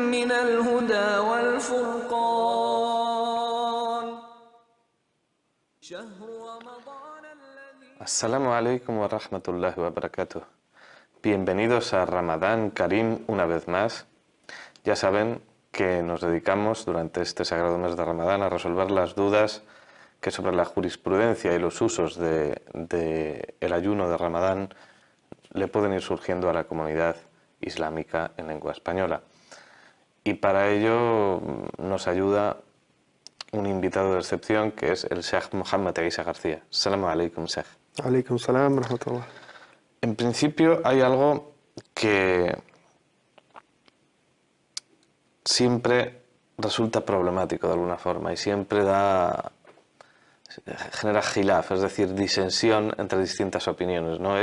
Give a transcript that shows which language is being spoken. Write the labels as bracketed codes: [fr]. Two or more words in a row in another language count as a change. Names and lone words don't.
[ar] من الهدى والفرقان شهر رمضان الذي السلام عليكم ورحمة الله وبركاته. [es] Bienvenidos a Ramadán Karim una vez más. Ya saben que nos dedicamos durante este sagrado mes de Ramadán a resolver las dudas que sobre la jurisprudencia y los usos del ayuno de Ramadán le pueden ir surgiendo a la comunidad islámica en lengua española. Y para ello nos ayuda un invitado de excepción que es el Sheikh Mohammed Isa García. [ar] السلام عليكم، شيخ. عليكم السلام، رحمة الله. [es] En principio hay algo que siempre resulta problemático de alguna forma y siempre genera khilaf, es decir, disensión entre distintas opiniones, ¿no?